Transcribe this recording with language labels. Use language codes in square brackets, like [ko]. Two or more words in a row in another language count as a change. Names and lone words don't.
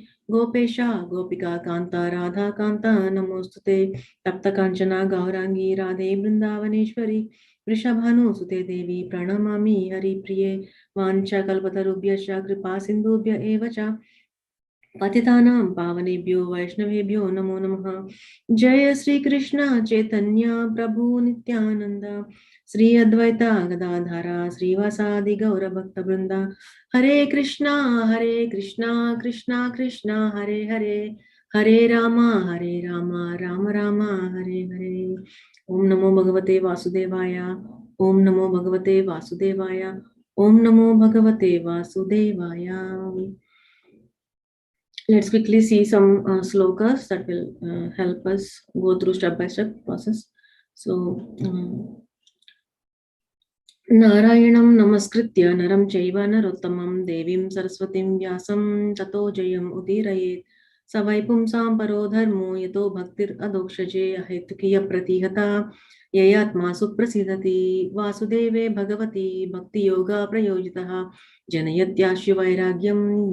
[sa] गोपेश गोपिका कान्त राधा कान्त नमोऽस्तुते तप्त काञ्चन गौराङ्गि राधे वृन्दावनेश्वरि वृषभानु सुते देवि प्रणमामि हरि प्रिये वाञ्छा कल्पतरुभ्यश्च कृपा सिन्धुभ्य एव च पतितानां पावनेभ्यो वैष्णवेभ्यो नमो नमः जय श्री कृष्ण चैतन्य प्रभु नित्यानंद श्री अद्वैता गदाधरा श्रीवासादि गौर भक्त वृंदा हरे कृष्णा कृष्णा कृष्णा हरे हरे हरे रामा राम राम हरे हरे ओम नमो भगवते वासुदेवाय ओम नमो भगवते वासुदेवाय ओम नमो भगवते वासुदेवाय [en] Let's quickly see some slokas that will help us go through step-by-step process. So, [sa] नारायणं नमस्कृत्य नरं चैव नरोत्तमं देवीं सरस्वतीं व्यासं ततो जयं उदीरयेत् सवैपुं सम्परो धर्मो यतो भक्तिर् अधोक्षजे अहेतुकिय प्रतिहता ययात्मा सुप्रसीदति वासुदेवे भगवति भक्ति योग प्रयोजितः जनयत्यस्य वैराग्यं